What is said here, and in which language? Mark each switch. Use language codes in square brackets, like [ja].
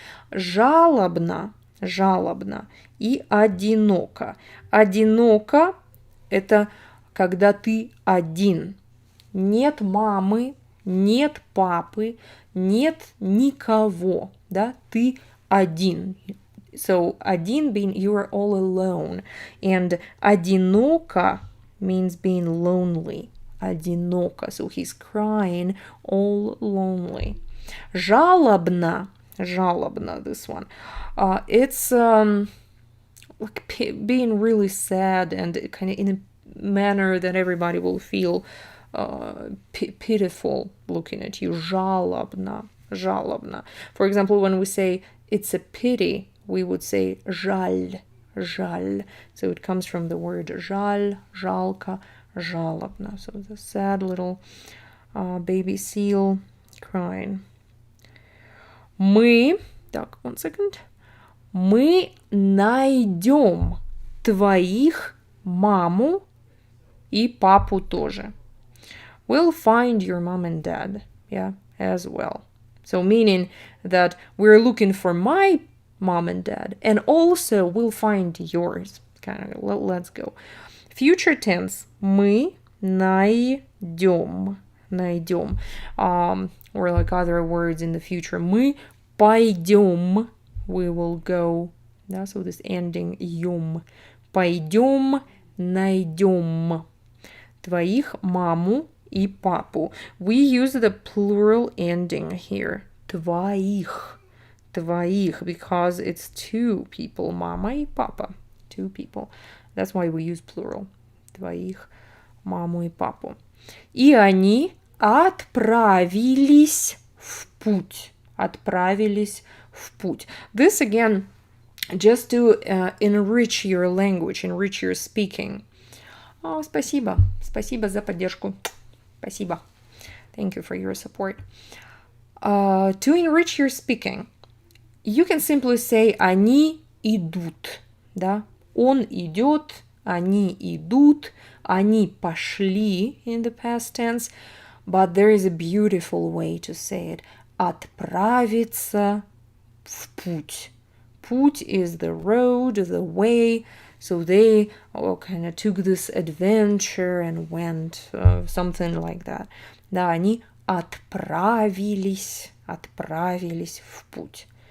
[ru] Жалобно и одиноко. Одиноко – это когда ты один. Нет мамы, нет папы, нет никого, да, ты один. [en] So, один being you are all alone. And одиноко means being lonely. [ru] Одиноко. [en] So, he's crying all lonely. Жалобно, this one. It's like being really sad and kind of in a manner that everybody will feel pitiful looking at you. [ru] Жалобно. [en] For example, when we say it's a pity, we would say жаль. So it comes from the word жаль, жалко, жалобно. So the sad little baby seal crying. [ru] Мы найдем твоих маму и папу тоже. [en] We'll find your mom and dad, yeah, as well. So meaning that we're looking for my mom and dad, and also we'll find yours. Kind of, let's go. Future tense. [ru] Мы найдем. [en] Or like other words in the future. [ru] Мы пойдем. [en] We will go. Yeah, so this ending юм. [ru] Пойдем, найдем. Твоих маму и папу. [en] We use the plural ending here. Твоих, because it's two people. [ru] Мама и папа. [en] Two people. That's why we use plural. [ru] Твоих, маму и папу. И они отправились в путь. [en] This again, just to enrich your language, enrich your speaking. [ru] Спасибо за поддержку. Спасибо. [en] Thank you for your support. To enrich your speaking, you can simply say [ru] они идут, да? Он идет, они идут, они пошли [en] in the past tense, but there is a beautiful way to say it. [ru] Отправиться в путь. [en] Путь is the road, the way, so they kind of took this adventure and went, something like that. [ru] Да, они отправились в путь.